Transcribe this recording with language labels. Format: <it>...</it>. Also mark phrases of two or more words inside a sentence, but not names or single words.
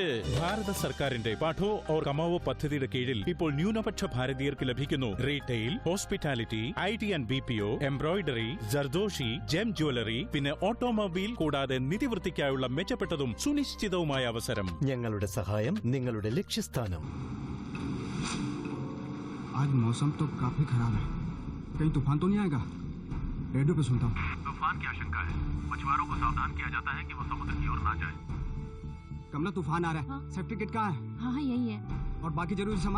<ml>ഭാരത സർക്കാരിന്റെ പഠോ ഓർ കമാവോ പദ്ധതിയുടെ കീഴിൽ ഇപ്പോൾ ന്യൂനപക്ഷ ഭാരതീയർക്ക് ലഭിക്കുന്നു റീറ്റെയിൽ, ഹോസ്പിറ്റാലിറ്റി, IT ആൻഡ് BPO, എംബ്രോയിഡറി, ജർദോഷി, ജെം ജ്വല്ലറി, പിന്നെ ഓട്ടോമൊബൈൽ, കൂടാതെ നിധിവൃത്തിക്കായുള്ള മെച്ചപ്പെട്ടതും സുനിശ്ചിതവുമായ അവസരം. ഞങ്ങളുടെ സഹായം നിങ്ങളുടെ ലക്ഷ്യസ്ഥാനം.</ml> <hi>आज मौसम तो काफी खराब है, कहीं तूफान तो नहीं आएगा? रेडियो पे सुनता हूँ तूफान की आशंका है। मछुआरों को सावधान किया जाता है कि वो समुद्र की ओर ना जाए। कमला, तूफान आ रहा है। सेफ्टी किट कहाँ है? हाँ यही है। और बाकी जरूरी सामान?</hi>